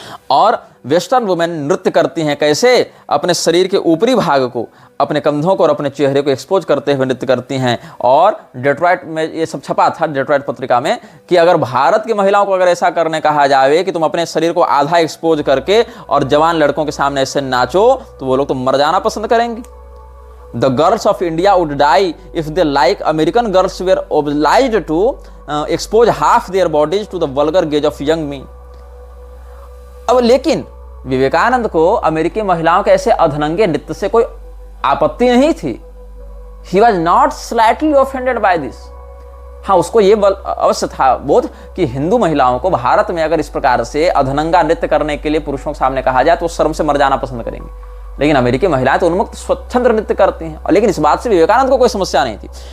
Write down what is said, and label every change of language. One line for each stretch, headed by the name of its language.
Hindi: और western women नृत्य करती हैं कैसे? अपने शरीर के ऊपरी भाग को, अपने कंधों को और अपने चेहरे को एक्सपोज करते हुए नृत्य करती हैं। और डेट्रॉइट में ये सब छपा था, डेट्रॉइट पत्रिका में, कि अगर भारत की महिलाओं को अगर ऐसा करने कहा जाए कि तुम अपने शरीर को आधा एक्सपोज करके और जवान लड़कों के सामने ऐसे नाचो, तो वो लोग तो मर जाना पसंद करेंगी।
English: The girls of India would die if they, like American girls, were obliged to expose half their bodies to the vulgar gaze of young men.
Hindi: अब लेकिन विवेकानंद को अमेरिकी महिलाओं के ऐसे अधनंगे नृत्य से कोई आपत्ति नहीं थी।
English: He was not slightly offended by this.
Hindi: हाँ, उसको ये अवश्य था बोध कि हिंदू महिलाओं को भारत में अगर इस प्रकार से अधनंगा नृत्य करने के लिए पुरुषों के सामने कहा जाए तो शर्म से मर जाना पसंद करेंगे। लेकिन अमेरिकी महिलाएं तो उन्मुक्त स्वच्छंद नृत्य करती हैं, और लेकिन इस बात से विवेकानंद को कोई समस्या नहीं थी।